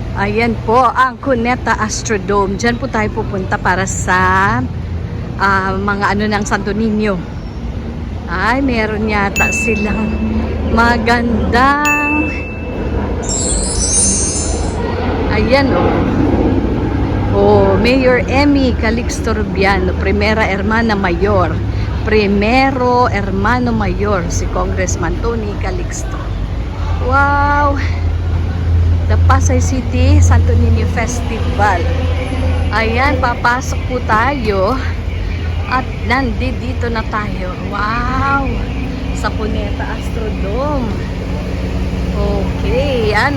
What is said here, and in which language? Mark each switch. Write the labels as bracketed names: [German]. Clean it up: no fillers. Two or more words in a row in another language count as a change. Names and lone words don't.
[Filipino] Ayan po ang Cuneta Astrodome. Diyan po tayo pupunta para sa mga ano ng Santo Niño. Ay, meron yata silang magandang ayan Mayor Emmy Calixto Rubiano, [Spanish] Primera Hermana Mayor. Primero Hermano Mayor, [Filipino] si Congressman Tony Calixto. Wow! [English] The Pasay City Santo Niño Festival. [Filipino] Ayan, papasok po tayo. At nandito na tayo. Wow! Sa Cuneta Astrodome. Okay, yan.